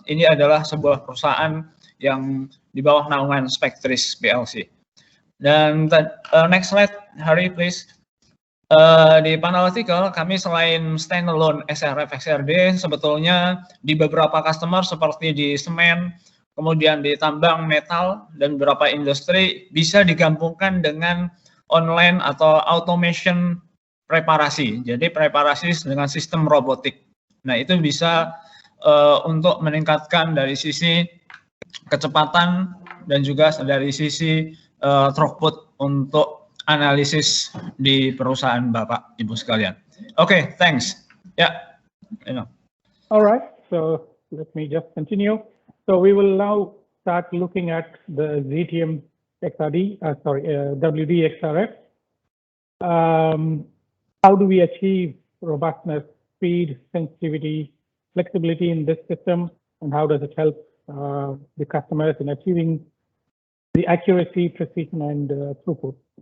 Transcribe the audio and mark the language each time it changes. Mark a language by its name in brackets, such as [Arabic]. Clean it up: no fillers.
[Indonesian] Ini adalah sebuah perusahaan yang di bawah naungan Spectris PLC. Dan [English] next slide, Hari, please. [Indonesian] Di Panalytical, kami selain standalone XRF XRD, sebetulnya di beberapa customer seperti di semen, kemudian di tambang metal dan beberapa industri bisa digabungkan dengan online atau automation preparasi. Jadi preparasi dengan sistem robotik. Nah, itu bisa untuk meningkatkan dari sisi kecepatan dan juga dari sisi throughput untuk analisis di perusahaan Bapak Ibu sekalian. [English] Okay, thanks. Yeah. All right, so let me just continue. So we will now start looking at the Zetium WDXRF. How do we achieve robustness, speed, sensitivity, flexibility in this system, and how does it help the customers in achieving the accuracy, precision, and throughput?